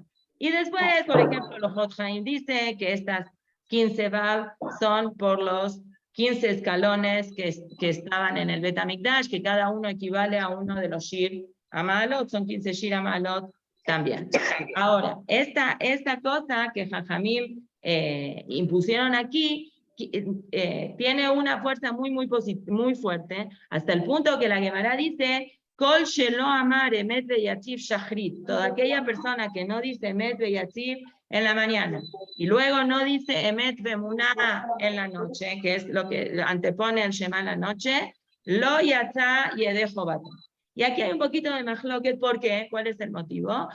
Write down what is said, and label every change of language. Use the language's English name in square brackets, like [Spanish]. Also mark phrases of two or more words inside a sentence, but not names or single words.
[Spanish] Y después, por ejemplo, los Hot Haim dice que estas 15 Bav son por los 15 escalones que estaban en el [Hebrew] Bet HaMikdash, [Spanish] que cada uno equivale a uno de los [Hebrew] Shir Amalot, [Spanish] son 15 [Hebrew] Shir Amalot [Spanish] también. Ahora, esta cosa que Jajamim impusieron aquí, tiene una fuerza muy fuerte, hasta el punto que la Gemara dice [Hebrew] Kol shelo amar emet veyativ shachrit, [Spanish] toda aquella persona que no dice [Hebrew] emet veyativ [Spanish] en la mañana y luego no dice [Hebrew] emet vemuná [Spanish] en la noche, que es lo que antepone el Shema en la noche, [Hebrew] lo yatza yedejo bata. [Spanish] Y aquí hay un poquito de mahloket, ¿por qué? ¿Cuál es el motivo?